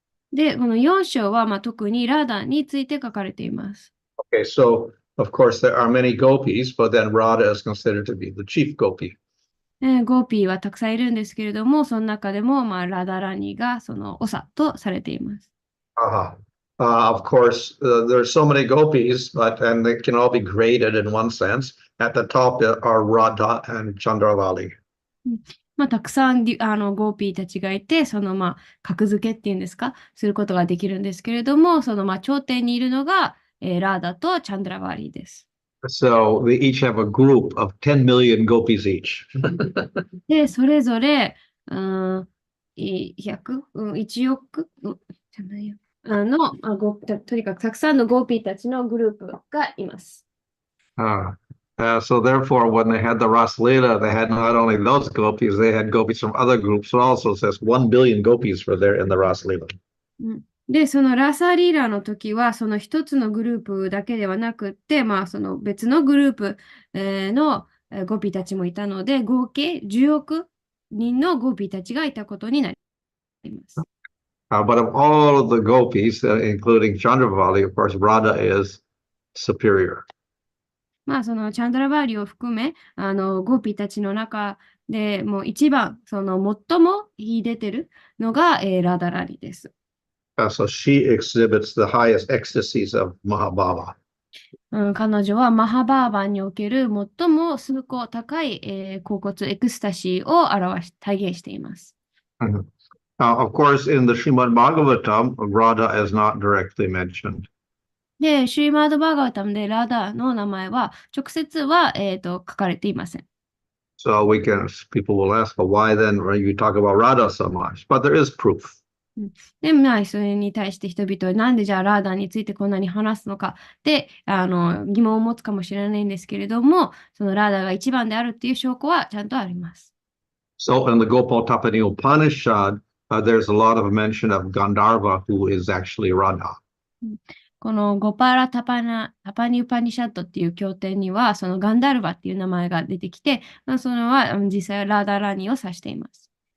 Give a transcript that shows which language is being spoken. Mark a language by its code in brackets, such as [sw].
[ja] で、この4章は、特にラーダについて書かれています。 [en] Okay, so of course there are many gopis, but then Radha is considered to be the chief gopi. [ja] ゴーピーはたくさんいるんですけれども、その中でも、ラダラニがその長とされています。 [en] Of course, there's so many gopis, and they can all be graded in one sense. At the top are Radha and Chandravali. [ja] たくさんゴーピーたちがいて、その格付けっていうんですか、することができるんですけれども、その頂点にいるのが、ラーダとチャンドラバーリーです。 [en] So they each have a group of 10 million gopis each. [ja] で、それぞれ、100、1億、じゃないよ。とにかくたくさんのゴーピーたちのグループがいます。 [en] So therefore, when they had the Ras Leela, they had not only those gopis, they had gopis from other groups. So also says 1 billion gopis were there in the Ras Leela. [ja] で、そのラサリーラの時は、その一つのグループだけではなくって、その別のグループのゴピたちもいたので、合計10億人のゴピたちがいたことになります。 [en] But of all of the gopis, including Chandravali, of course, Radha is superior. [ja] そのチャンドラバーリを含め、ゴピたちの中でもう一番、その最も秀でてるのが、ラダラリです。 [en] So she exhibits the highest ecstasies of Mahabhava. [ja] 彼女はマハバーバンにおける最も崇高高い、恍惚エクスタシーを体現しています。 [en] Of course, in the Srimad Bhagavatam, Radha is not directly mentioned. [ja] で、シュリマード・バーガータムでラダの名前は直接は、書かれていません。 [en] So people will ask, well, why then you talk about Radha so much? But there is proof. [ja] で、それに対して人々はなんでじゃあラーダについてこんなに話すのかで疑問を持つかもしれないんですけれども、そのラーダが一番であるっていう証拠はちゃんとあります。 [en] So in the Gopal-tapani Upanishad, there's a lot of mention of Gandharva, who is actually Radha. [ja] このゴパーラタパニウパニシャットっていう経典には、そのガンダルバっていう名前が出てきて、それは実際はラーダラニを指しています。